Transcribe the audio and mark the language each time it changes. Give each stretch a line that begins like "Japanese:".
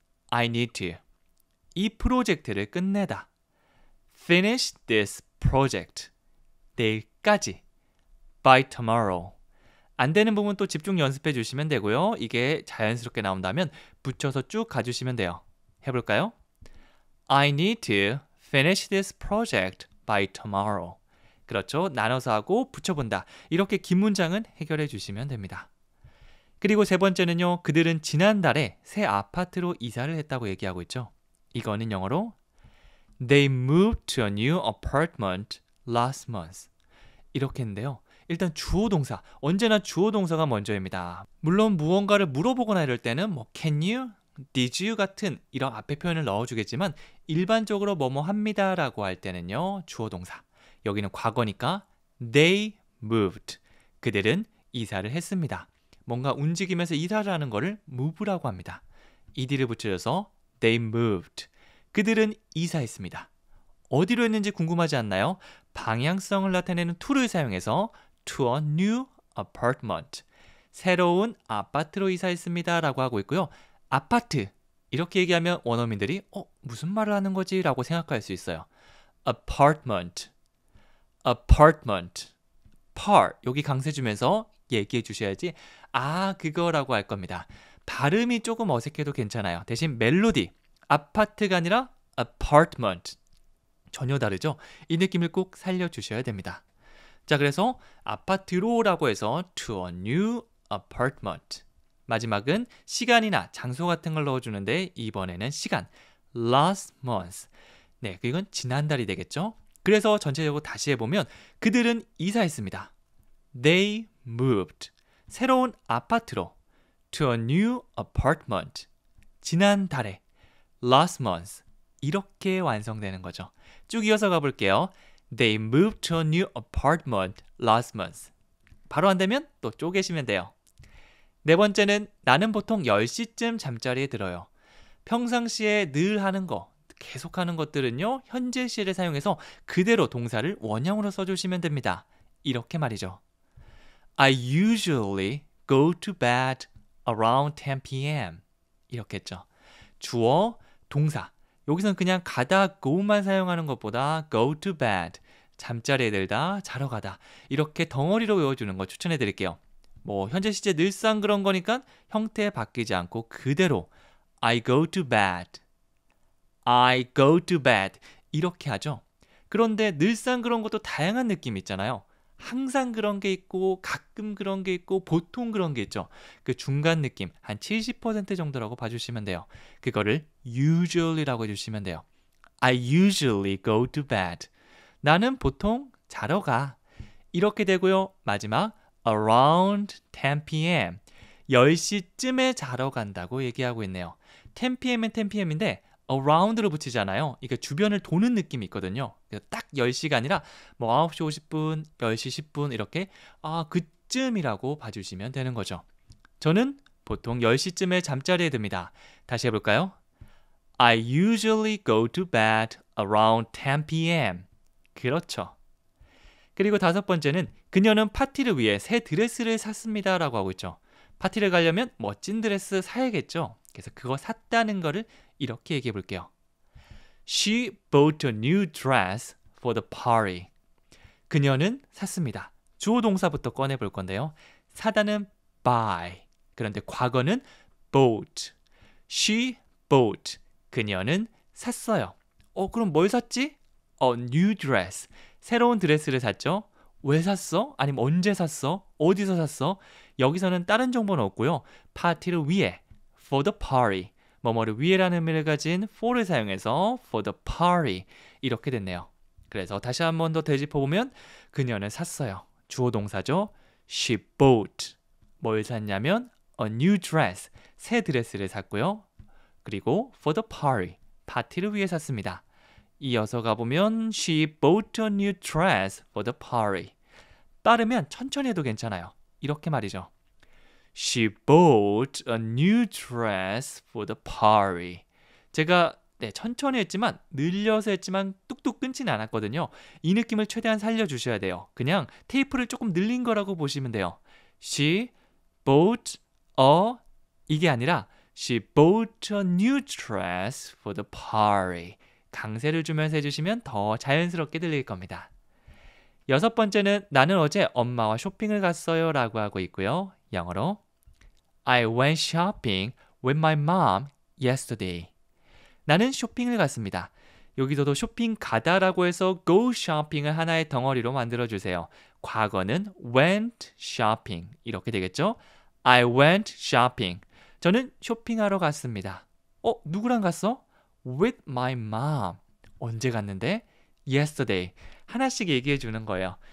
English: I need to.
Korean: 이 프로젝트를 끝내다.
English: Finish this project.
Korean: 내일까지.
English: By tomorrow.
Korean: 안 되는 부분 또 집중 연습해 주시면 되고요. 이게 자연스럽게 나온다면 붙여서 쭉 가주시면 돼요. 해볼까요?
English: I need to finish this project by tomorrow.
Korean: 그렇죠. 나눠서 하고 붙여본다. 이렇게 긴 문장은 해결해 주시면 됩니다. 그리고 세 번째는요. 그들은 지난달에 새 아파트로 이사를 했다고 얘기하고 있죠. 이거는 영어로
English: They moved to a new apartment last month.
Korean: 이렇게 했는데요. 일단 주어 동사, 언제나 주어 동사가 먼저입니다. 물론 무언가를 물어보거나 이럴 때는 뭐
English: can you did you
Korean: 같은 이런 앞에 표현을 넣어주겠지만 일반적으로 뭐뭐 합니다 라고 할 때는요, 주어 동사. 여기는 과거니까
English: they moved.
Korean: 그들은 이사를 했습니다. 뭔가 움직이면서 이사를 하는 거를 move라고 합니다. ed를 붙여줘서
English: they moved.
Korean: 그들은 이사했습니다. 어디로 했는지 궁금하지 않나요? 방향성을 나타내는 to를 사용해서
English: to a new apartment.
Korean: 새로운 아파트로 이사했습니다 라고 하고 있고요. 아파트 이렇게 얘기하면 원어민들이 무슨 말을 하는 거지? 라고 생각할 수 있어요. apartment, apartment, par 여기 강세 주면서 얘기해 주셔야지 그거라고 할 겁니다. 발음이 조금 어색해도 괜찮아요. 대신 멜로디, 아파트가 아니라 apartment 전혀 다르죠? 이 느낌을 꼭 살려주셔야 됩니다. 자, 그래서 아파트로라고 해서
English: to a new apartment.
Korean: 마지막은 시간이나 장소 같은 걸 넣어주는데 이번에는 시간,
English: last month.
Korean: 네, 이건 지난달이 되겠죠? 그래서 전체적으로 다시 해보면 그들은 이사했습니다.
English: They moved.
Korean: 새로운 아파트로
English: to a new apartment.
Korean: 지난달에
English: last month.
Korean: 이렇게 완성되는 거죠. 쭉 이어서 가볼게요.
English: They moved to a new apartment last month.
Korean: 바로 안 되면 또 쪼개시면 돼요. 네 번째는 나는 보통 10시쯤 잠자리에 들어요. 평상시에 늘 하는 거, 계속 하는 것들은요, 현재 시를 사용해서 그대로 동사를 원형으로 써주시면 됩니다. 이렇게 말이죠.
English: I usually go to bed around 10 p.m.
Korean: 이렇게 했죠. 주어, 동사. 여기서는 그냥 가다, go만 사용하는 것보다
English: go to bed,
Korean: 잠자리에 들다, 자러 가다 이렇게 덩어리로 외워주는 거 추천해 드릴게요. 뭐 현재 시제 늘상 그런 거니까 형태 바뀌지 않고 그대로
English: I go to bed, I go to bed
Korean: 이렇게 하죠. 그런데 늘상 그런 것도 다양한 느낌이 있잖아요. 항상 그런 게 있고 가끔 그런 게 있고 보통 그런 게 있죠. 그 중간 느낌 한 70% 정도라고 봐주시면 돼요. 그거를 usually라고 해주시면 돼요.
English: I usually go to bed.
Korean: 나는 보통 자러 가. 이렇게 되고요. 마지막
English: around 10 p.m.
Korean: 10시쯤에 자러 간다고 얘기하고 있네요. 10 p.m.은 10 p.m.인데 around로 붙이잖아요. 이게 주변을 도는 느낌이 있거든요. 딱 10시가 아니라 뭐 9시 50분, 10시 10분 이렇게 그쯤이라고 봐주시면 되는 거죠. 저는 보통 10시쯤에 잠자리에 듭니다. 다시 해볼까요?
English: I usually go to bed around 10 p.m.
Korean: 그렇죠. 그리고 다섯 번째는 그녀는 파티를 위해 새 드레스를 샀습니다 라고 하고 있죠. 파티를 가려면 멋진 드레스 사야겠죠. 그래서 그거 샀다는 거를 이렇게 얘기해 볼게요.
English: She bought a new dress for the party.
Korean: 그녀는 샀습니다. 주어 동사부터 꺼내 볼 건데요. 사다는 buy. 그런데 과거는 bought.
English: She bought.
Korean: 그녀는 샀어요. 그럼 뭘 샀지?
English: A new dress.
Korean: 새로운 드레스를 샀죠. 왜 샀어? 아니면 언제 샀어? 어디서 샀어? 여기서는 다른 정보는 없고요. 파티를 위해
English: for the party.
Korean: 뭐뭐를 위해라는 의미를 가진 for를 사용해서 for the party 이렇게 됐네요. 그래서 다시 한 번 더 되짚어보면 그녀는 샀어요. 주어 동사죠.
English: She bought.
Korean: 뭘 샀냐면
English: a new dress.
Korean: 새 드레스를 샀고요. 그리고
English: for the party.
Korean: 파티를 위해 샀습니다. 이어서 가보면
English: She bought a new dress for the party.
Korean: 빠르면 천천히 해도 괜찮아요. 이렇게 말이죠.
English: She bought a new dress for the party.
Korean: 제가 천천히 했지만 늘려서 했지만 뚝뚝 끊지는 않았거든요. 이 느낌을 최대한 살려주셔야 돼요. 그냥 테이프를 조금 늘린 거라고 보시면 돼요.
English: She bought a
Korean: 이게 아니라
English: She bought a new dress for the party.
Korean: 강세를 주면서 해주시면 더 자연스럽게 들릴 겁니다. 여섯 번째는 나는 어제 엄마와 쇼핑을 갔어요 라고 하고 있고요. 영어로
English: I went shopping with my mom yesterday.
Korean: 나는 쇼핑을 갔습니다. 여기서도 쇼핑 가다라고 해서
English: go shopping
Korean: 을 하나의 덩어리로 만들어주세요. 과거는
English: went shopping
Korean: 이렇게 되겠죠?
English: I went shopping.
Korean: 저는 쇼핑하러 갔습니다. 누구랑 갔어?
English: With my mom.
Korean: 언제 갔는데?
English: Yesterday.
Korean: 하나씩 얘기해 주는 거예요.